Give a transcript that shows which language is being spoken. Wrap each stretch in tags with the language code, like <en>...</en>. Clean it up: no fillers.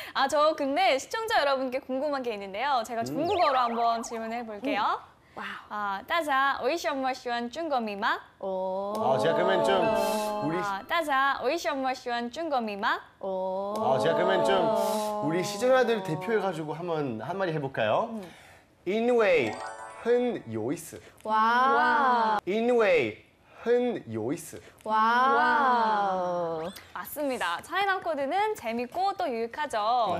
<ko>저 근데 시청자 여러분께 궁금한 게 있는데요. 제가 중국어로 한번 질문해 볼게요.</ko> <zh>大家为什么喜欢中国密码?</zh> <ko>제가 그러면 좀 우리</ko> <zh>大家为什么喜欢中国密码?</zh> <ko>제가 그러면 좀 우리 시청자들 대표해가지고 한마디 해볼까요?</ko> <zh>因为很有意思.</zh> <ko>와.</ko> <zh>因为很有意思.</zh> <ko>와. 맞습니다. 차이나 코드는 재밌고 또 유익하죠.</ko>